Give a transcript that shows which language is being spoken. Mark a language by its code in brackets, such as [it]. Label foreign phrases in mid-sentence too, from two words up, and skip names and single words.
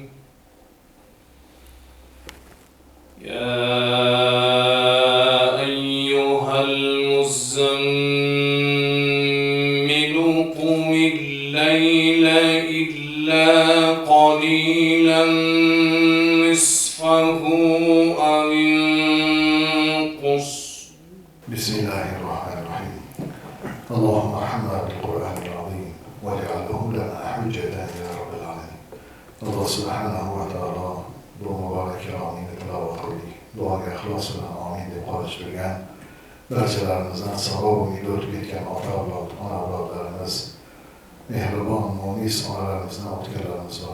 [ar] يا أيها المزمل قم الليل إلا قليلا نصفه أو انقص. بسم الله الرحمن الرحيم. اللهم ارحمنا بالقرآن العظيم واجعله لنا حجة يا رب العالمين. الله سبحانه وتعالى [uz] bu muborak kalomingni tilovat qildik. Duoga ixlos bilan amin deb qolish bilgan barchalarimizdan savob umid o'tib ketgan ota-avlod, ona-avlodlarimiz, mehribon, munis onalarimizdan o'tganlarimiz bor.